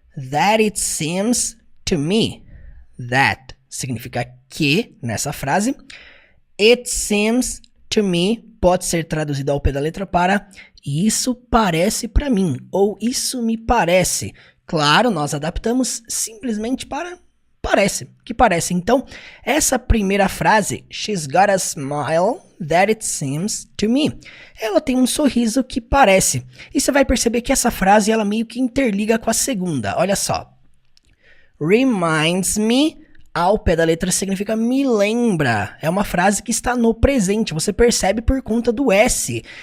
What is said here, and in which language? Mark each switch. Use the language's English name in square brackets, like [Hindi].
[English] That it seems to me. That [Portuguese] significa que, nessa frase. [English] It seems to me [Portuguese] pode ser traduzido ao pé da letra para isso parece para mim, ou isso me parece. Claro, nós adaptamos simplesmente para parece, que parece. Então, essa primeira frase, [English] she's got a smile that it seems to me. [Portuguese] Ela tem um sorriso que parece. E você vai perceber que essa frase, ela meio que interliga com a segunda. Olha só. [English] Reminds me, [Portuguese] ao pé da letra, significa me lembra. É uma frase que está no presente. Você percebe por conta do S.